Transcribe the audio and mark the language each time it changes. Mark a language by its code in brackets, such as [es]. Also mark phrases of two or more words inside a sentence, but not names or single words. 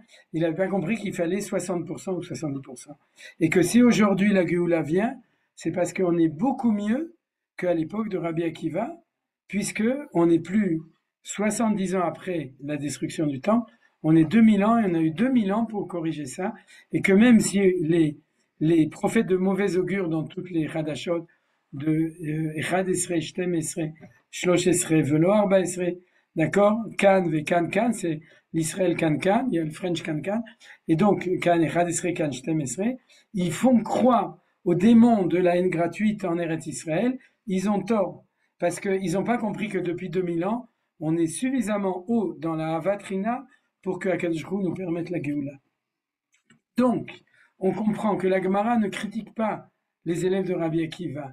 [fr] Il n'avait pas compris qu'il fallait 60% ou 70%. Et que si aujourd'hui la Géoula vient, c'est parce qu'on est beaucoup mieux qu'à l'époque de Rabbi Akiva, puisque on n'est plus 70 ans après la destruction du temple, on est 2000 ans et on a eu 2000 ans pour corriger ça. Et que même si les prophètes de mauvais augure dans toutes les Hadashot de [he] אחד עשרה, שתים עשרה, שלוש עשרה, ולא ארבע עשרה, [fr] d'accord? [he] כאן וכאן כאן, [fr] c'est l'Israël [he] כאן כאן, [fr] il y a le French kan kan, et donc [he] כאן אחד עשרה כאן שתים עשרה, [fr] ils font croire aux démons de la haine gratuite en [he] ארץ ישראל, [fr] ils ont tort, parce qu'ils n'ont pas compris que depuis 2000 ans, on est suffisamment haut dans la Havatrina pour que [he] הקדוש הוא [fr] nous permette la Géoula. Donc, on comprend que la Gemara ne critique pas les élèves de Rabbi Akiva.